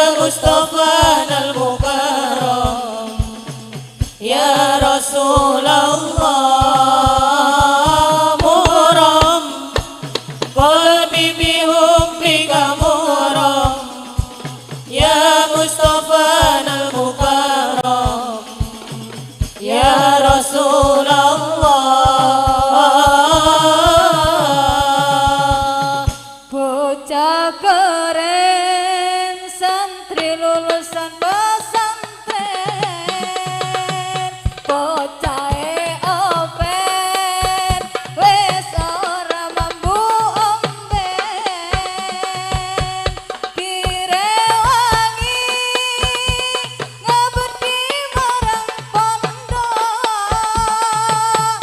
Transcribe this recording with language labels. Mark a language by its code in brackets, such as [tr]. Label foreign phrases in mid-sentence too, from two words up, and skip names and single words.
[ar] مصطفانا المكرم يا رسول الله مغرم قلبي بحبك مغرم يا مصطفانا المكرم يا رسول الله. [jv] Bocah keren santri lulusan pesantren, bocahe open wis ora mampu omben, direwangi ngebeti marang pondok.